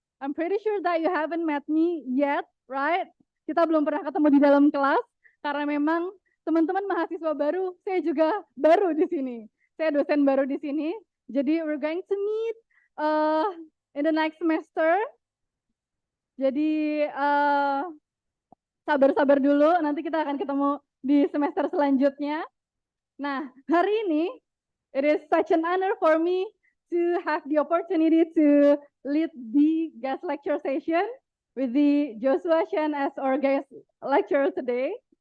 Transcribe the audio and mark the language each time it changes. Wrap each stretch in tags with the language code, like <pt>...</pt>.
<en>I'm pretty sure that you haven't met me yet, right?</en> <id>Kita belum pernah ketemu di dalam kelas karena memang teman-teman mahasiswa baru, saya juga baru di sini. Saya dosen baru di sini.</id> <en>Jadi we're going to meet in the next semester.</en> <id>Jadi sabar-sabar dulu, nanti kita akan ketemu di semester selanjutnya.</id> <en>Nah, hari ini it is such an honor for me to have the opportunity to lead the guest lecture session with the Joshua Shen as our guest lecturer today.</en>